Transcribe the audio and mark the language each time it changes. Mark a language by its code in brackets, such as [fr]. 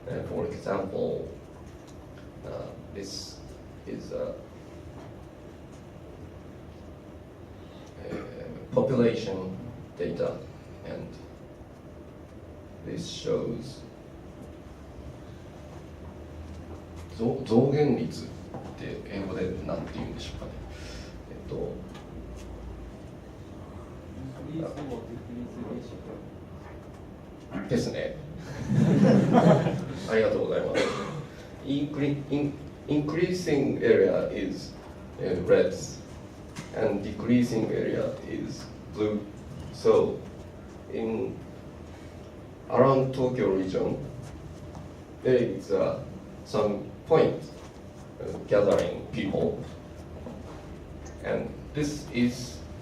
[en] For example, this is a population data, and this shows [ja] 増減率って英語で何て言うんでしょうかね。ですね。ありがとうございます。 [en] Increasing area is red, and decreasing area is blue. So, in around Tokyo region, there is some point gathering people, and this is